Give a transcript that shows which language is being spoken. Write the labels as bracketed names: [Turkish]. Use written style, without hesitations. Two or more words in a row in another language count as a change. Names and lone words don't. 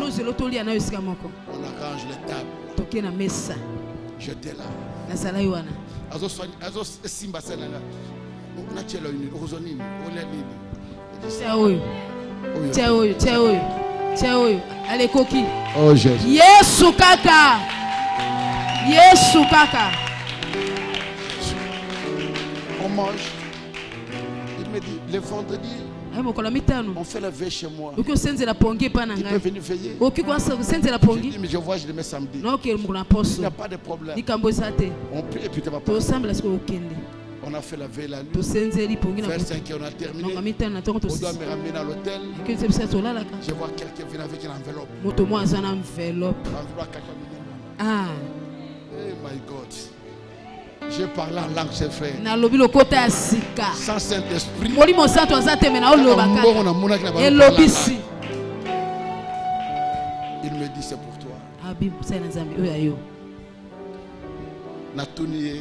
[French] On arrange les tables. J'étais là. Oh Jésus. [Lingala] Yesu kaka. Yesu kaka. [French] On mange. Il me dit le vendredi on fait la veille chez moi. Tu peux venir veiller. Je dis mais je vois je le mets samedi. Il n'y a pas de problème. On prie et puis tu vas pas. On a fait la veille la nuit. Vers 5 heures on a terminé. On doit me ramener à l'hôtel. Je vois quelqu'un venir avec une enveloppe. Ah. [English] Oh my God. [French] J'ai parlé en langue, chers frères. Sans Saint-Esprit. Il me dit c'est pour toi. Natunié.